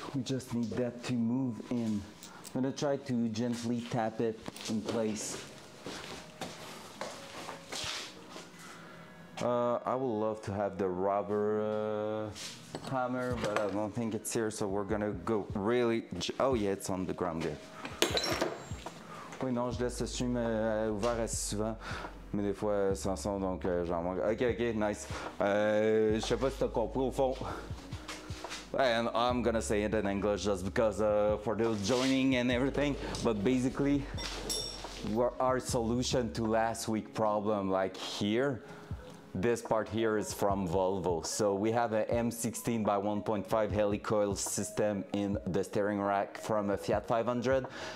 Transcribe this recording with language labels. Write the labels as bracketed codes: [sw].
[en] We just need that to move in. I'm gonna try to gently tap it in place. I would love to have the rubber hammer, but I don't think it's here, so we're gonna go really... Oh yeah, it's on the ground there. [fr] Oui, non, je laisse le stream ouvert assez souvent, mais des fois sans son, donc j'en manque. Ok, nice. Je sais pas si t'as compris au fond. [en] And I'm gonna say it in English just because for those joining and everything, but basically our solution to last week's problem, like here, this part here is from Volvo. So we have a M16 by 1.5 helicoil system in the steering rack from a Fiat 500.